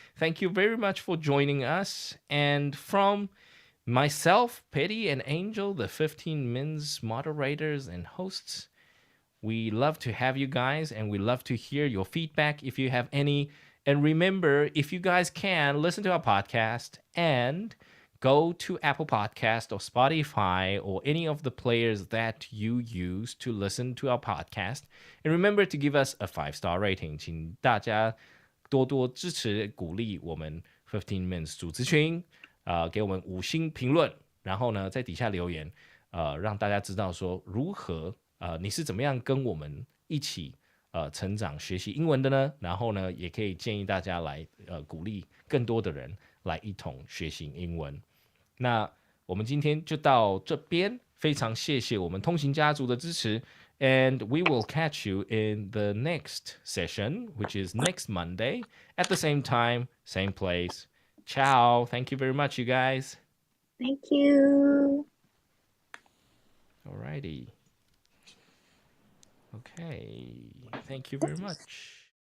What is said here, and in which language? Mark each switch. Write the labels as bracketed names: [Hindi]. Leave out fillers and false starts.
[English] Thank you very much for joining us. And from myself, Petty, and Angel, the 15 Men's moderators and hosts, we love to have you guys, and we love to hear your feedback if you have any. And remember, if you guys can, listen to our podcast and go to Apple Podcast or Spotify or any of the players that you use to listen to our podcast. And remember to give us a 5-star rating. [Chinese] 请大家多多支持鼓励我们 15 Minutes 组织群，给我们5星评论，然后呢，在底下留言，让大家知道说如何你是怎么样跟我们一起成长学习英文的呢？然后呢，也可以建议大家来鼓励更多的人来一同学习英文。那我们今天就到这边，非常谢谢我们通行家族的支持。 [English] And we will catch you in the next session, which is next Monday at the same time, same place. Ciao. Thank you very much, you guys. Thank you. Alrighty. Okay. Thank you very much.